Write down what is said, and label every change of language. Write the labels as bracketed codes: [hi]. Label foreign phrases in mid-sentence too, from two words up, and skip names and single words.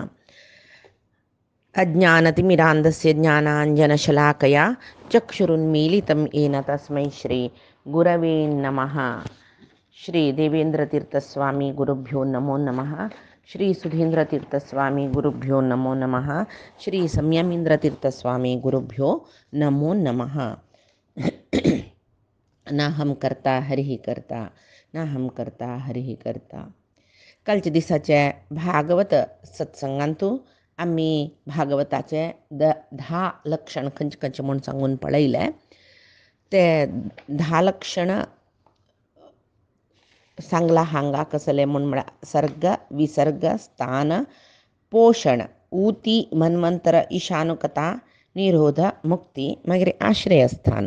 [sa] अज्ञानतिमिरान्धस्य ज्ञानाञ्जनशलाकया चक्षुरुन्मीलितं येन तस्मै श्रीगुरवे नमः. श्री देवेंद्रतीर्थस्वामी गुरुभ्यो नमो नमः. श्री सुधींद्रतीर्थस्वामी गुरुभ्यो नमो नमः. श्री संयमींद्रतीर्थस्वामी गुरुभ्यो नमो नमः. [hi] न हम करता हरिः करता, न हम करता हरिः करता. [kok] कालच्या दिसाचे भागवत सत्संगांतू आम्ही भागवताचे 10 लक्षण खंयचे खंयचे म्हूण सांगून पळयले. ते 10 लक्षण सांगला हांगा कसले म्हूण म्हळ्यार सर्ग, विसर्ग, स्थान, पोषण, ऊती, मन्वंतर, ईशानुकता, निरोध, मुक्ती, मागीर आश्रयस्थान.